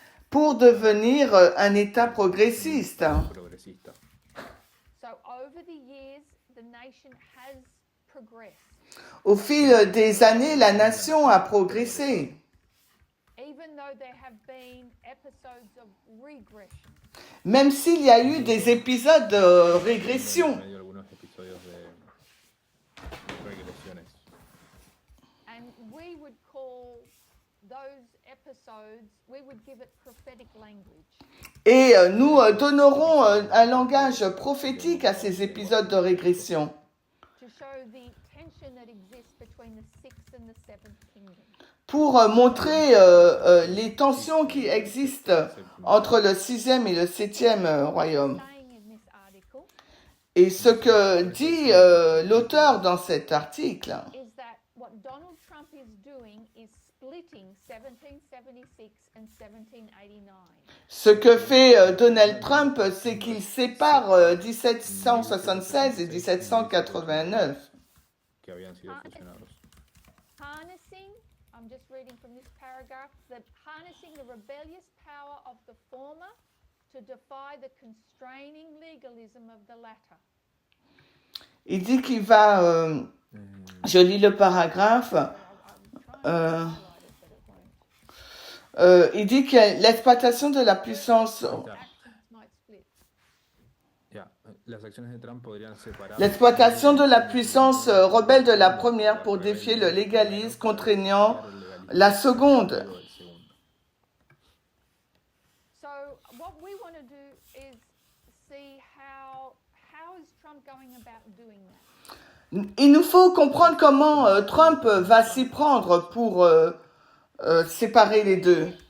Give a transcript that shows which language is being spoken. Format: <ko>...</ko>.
<fr>pour devenir un État progressiste.</fr> <es>Progresista.</es> <en>So over the years, the nation has progressed.</en> <fr>Au fil des années, la nation a progressé.</fr> <en>Even though there have been episodes of regression.</en> <fr>Même s'il y a eu des épisodes de régression.</fr> <es>En medio de algunos episodios de regresiones.</es> <en>And we would call those episodes, we would give it prophetic language.</en> <fr>Et nous donnerons un langage prophétique à ces épisodes de régression</fr> <en>To show the tension that exists between the sixth and the seventh kingdom.</en> <fr>pour montrer les tensions qui existent entre le 6e et le 7e royaume.</fr> <en>Saying in this article</en> <fr>Et ce que dit l'auteur dans cet article,</fr> <en>is that what Donald Trump is doing is splitting 1776 and 1789.</en> <fr>ce que fait Donald Trump, c'est qu'il sépare 1776 et 1789.</fr> <es>Que habían sido fusionados.</es> <en>Harnessing, I'm just reading from this paragraph, that harnessing the rebellious power of the former to defy the constraining legalism of the latter.</en> <fr>Il dit qu'il va, je lis le paragraphe,</fr> <en>I'm trying to highlight it, but it won't.</en> <fr>il dit que l'exploitation de la puissance,</fr> <en>Actions might split.</en> <es>Ya, las acciones de Trump podrían separar.</es> <fr>l'exploitation de la puissance rebelle de la première pour défier le légalisme contraignant la seconde.</fr> <es>del segundo.</es> <en>So what we want to do is see how is Trump going about doing that.</en> <fr>Il nous faut comprendre comment Trump va s'y prendre pour séparer les deux.</fr>